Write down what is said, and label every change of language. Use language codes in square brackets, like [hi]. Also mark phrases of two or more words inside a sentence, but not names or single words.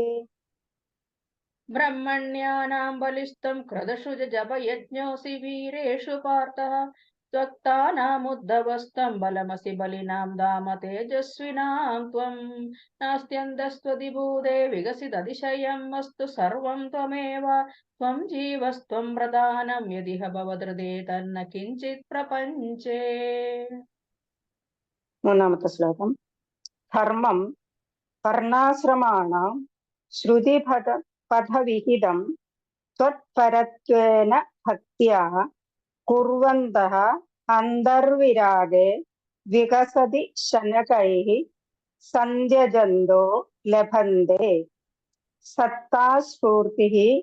[sa] ब्रह्मण्यानां बलिस्त्वं क्रतुषु जपयज्ञोऽसि वीरेषु पार्थः त्वक्तानामुद्धवस्तं बलमसि बलिनां धाम तेजस्विनां त्वं नास्त्यन्तस्त्वदिभूते विकसिततिशयं वस्तु सर्वं त्वमेव त्वं जीवस्त्वं प्रधानं यदिह भवदृते तन्न किञ्चित् प्रपञ्चे [ml] മൂന്നാമത്തെ ശ്ലോകം [sa] ധർമ്മം വർണ്ണാശ്രമാണാം ശ്രുതിപഥവിഹിതം त्वत्परत्वेन भक्त्या कुर्वन्तः अन्तर्विरागे विकसति शनकैः सन्ध्यजन्तो लभन्ते सत्तास्फूर्तिः